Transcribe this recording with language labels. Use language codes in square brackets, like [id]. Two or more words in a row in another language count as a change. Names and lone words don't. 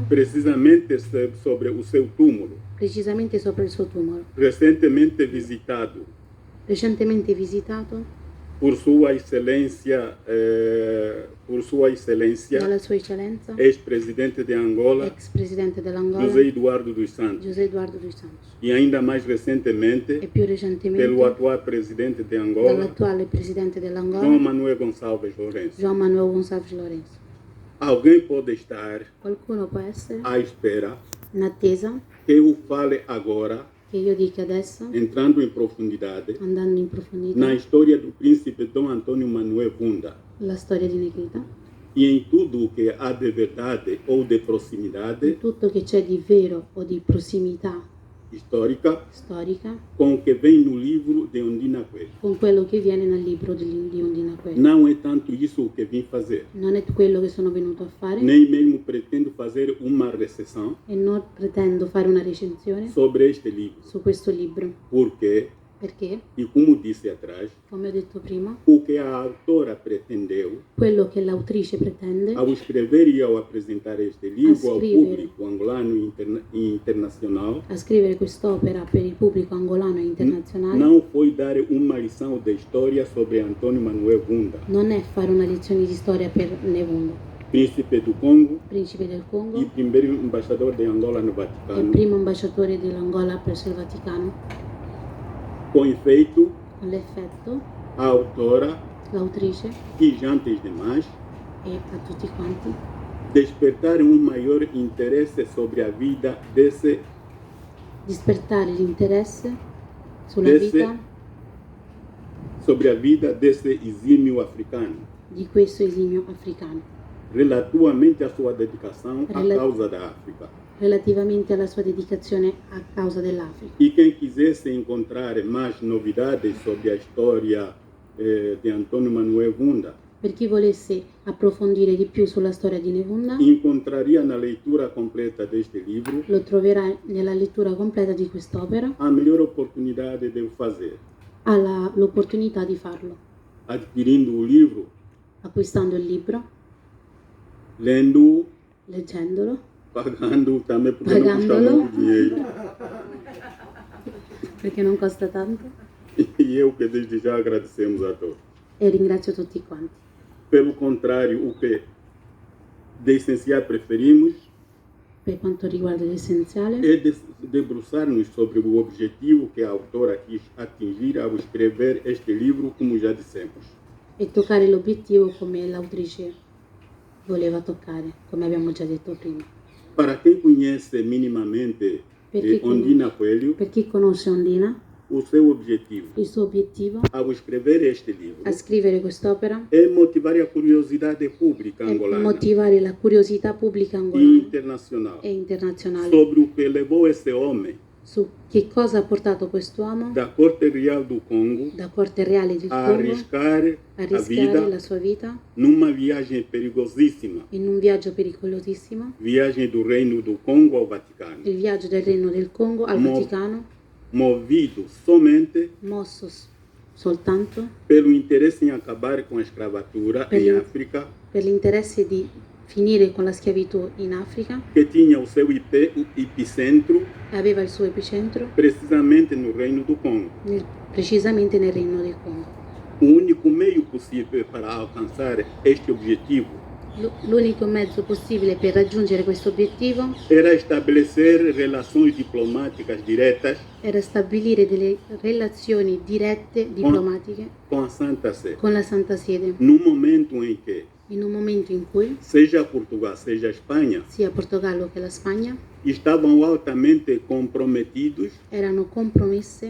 [pt] precisamente sobre o seu túmulo, [it] precisamente sopra il suo tumolo, [pt] recentemente visitado [it] recentemente visitato [pt] por Sua Excelência, [it] dalla Sua Eccellenza, [pt] ex-presidente de Angola, [it] ex presidente dell'Angola, [pt] José Eduardo dos Santos, [it] José Eduardo dos Santos, [pt] e ainda mais [it] e [pt] recentemente [it] più [pt] pelo [it] recentemente [pt] atual presidente de Angola, [it] dall'attuale presidente [pt] João [it] dell'Angola, [pt] Manuel Gonçalves Lourenço. [it] João Manuel Gonçalves Lourenço. [pt] Alguém pode estar [it] Qualcuno può essere [pt] à espera [it] in attesa [pt] que eu fale agora, [it] che io dica adesso, [pt] entrando em profundidade, [it] andando in profondità, [pt] na história do príncipe Dom Antônio Manuel Gunda [it] la storia di Negrita, [pt] e em tudo o que há de verdade ou de [it] in [pt] proximidade [it] tutto che c'è di vero o di prossimità [pt] histórica [it] storica [pt] com o que vem no livro de Ondina Coelho. [it] con quello che viene nel libro di Ondina Coelho. [pt] Não é tanto isso o que vim fazer, [it] Non è quello che sono venuto a fare [pt] nem mesmo pretendo fazer uma recessão [it] e non pretendo fare una recensione [pt] sobre este livro, [it] su questo libro, [pt] porque, [it] perché, [pt] e como disse atrás, [it] come ho detto prima, [pt] o que a autora pretendeu [it] quello che l'autrice pretende [pt] ao escrever e ao apresentar este livro ao [it] scrivere. [pt] público angolano e internacional, [it] a scrivere quest'opera per il pubblico angolano e internazionale [pt] não foi dar uma lição de história sobre Antônio Manuel Gunda, [it] non è fare una lezione di storia per Nevunda, [pt] príncipe do Congo [it] principe del Congo [pt] e primeiro embaixador de Angola no [it] e [pt] Vaticano, [it] primo ambasciatore dell'Angola presso il Vaticano. [pt] com efeito, [it] Con l'effetto, [pt] a autora [it] l'autrice [pt] e antes de mais, [it] e a tutti quanti [pt] despertar um maior interesse sobre a vida desse [it] dispertare l'interesse sulla [pt] Desse- [it] vita [pt] sobre a vida desse exímio africano, [it] di questo esimio africano, [pt] relativamente à sua dedicação à [it] Rela- [pt] causa da África. [it] relativamente alla sua dedicazione a causa dell'Africa. [pt] E quem quisesse encontrar mais novidades sobre a história de Antônio Manuel Vunda, [it] Per chi volesse approfondire di più sulla storia di Nevunda, [pt] encontraria na leitura completa deste livro [it] lo troverà nella lettura completa di quest'opera. [pt] a melhor oportunidade de o fazer, [it] Ha l'opportunità di farlo, [pt] adquirindo o livro, [it] acquistando il libro, [pt] lendo, [it] leggendolo, [pt] pagando também, porque não custa [it] Pagandolo. [pt] muito dinheiro. [it] perché non costa tanto, [pt] E eu que desde já agradecemos a todos. [it] e ringrazio tutti quanti. [pt] Pelo contrário, o que de essencial preferimos [it] Per quanto riguarda l'essenziale, [pt] é debruçar-nos sobre o objetivo que a autora quis atingir ao escrever este livro, como já dissemos. [it] è toccare l'obiettivo come l'autrice voleva toccare, come abbiamo già detto prima. [pt] Para quem conhece minimamente [it] Perché [pt] Ondina Coelho, [it] Per chi conosce Ondina, [pt] o seu objetivo [it] il suo obiettivo [pt] ao escrever este livro [it] a scrivere quest'opera [pt] é motivar a curiosidade pública [it] è [pt] angolana [it] motivare la curiosità pubblica [pt] e [it] angolana [pt] internacional [it] e internazionale [pt] sobre o que levou esse homem [it] su che cosa ha portato quest'uomo [pt] da Corte Real do Congo [it] da Corte Reale del [pt] a [it] Congo [pt] arriscar [it] a a rischiare [pt] vida [it] la sua vita [pt] numa viagem perigosíssima, [it] in un viaggio pericolosissimo, [pt] viagem do Reino do Congo ao Vaticano, [it] il viaggio del Regno del Congo al Mo- Vaticano, [pt] movido somente [it] mosso soltanto [pt] pelo interesse em acabar com a escravatura em Pelo- África, [it] per l'interesse di finire con la schiavitù in Africa, [pt] que tinha o seu epicentro [it] e aveva il suo epicentro [pt] precisamente no Reino do Congo. [it] precisamente nel Regno del Congo. [pt] O único meio possível para alcançar este objetivo [it] L'unico mezzo possibile per raggiungere questo obiettivo [pt] era estabelecer relações diplomáticas diretas [it] era stabilire delle relazioni dirette diplomatiche [pt] com a Santa Sé, [it] con la Santa Sede, [pt] no momento em que, [it] in un momento in cui [pt] seja Portugal, seja Espanha, [it] sia Portogallo che la Spagna [pt] estavam altamente comprometidos [it] erano compromesse